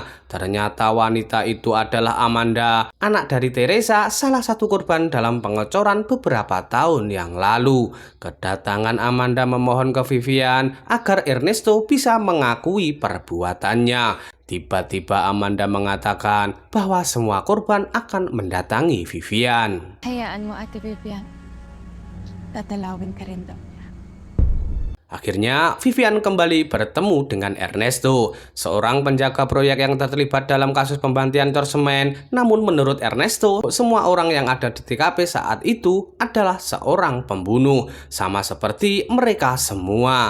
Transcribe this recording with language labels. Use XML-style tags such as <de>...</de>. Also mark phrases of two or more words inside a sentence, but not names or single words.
<id>Ternyata wanita itu adalah Amanda, anak dari Teresa, salah satu korban dalam pengecoran beberapa tahun yang lalu. Kedatangan Amanda memohon ke Vivian agar Ernesto bisa mengakui perbuatannya. Tiba-tiba Amanda mengatakan bahwa semua korban akan mendatangi Vivian.</id> <tl>Hayaan mo, Ate Vivian. Tatalawin ka rin daw.</tl> <id>Akhirnya, Vivian kembali bertemu dengan Ernesto, seorang penjaga proyek yang terlibat dalam kasus pembantian cor semen. Namun menurut Ernesto, semua orang yang ada di TKP saat itu adalah seorang pembunuh, sama seperti mereka semua.</id>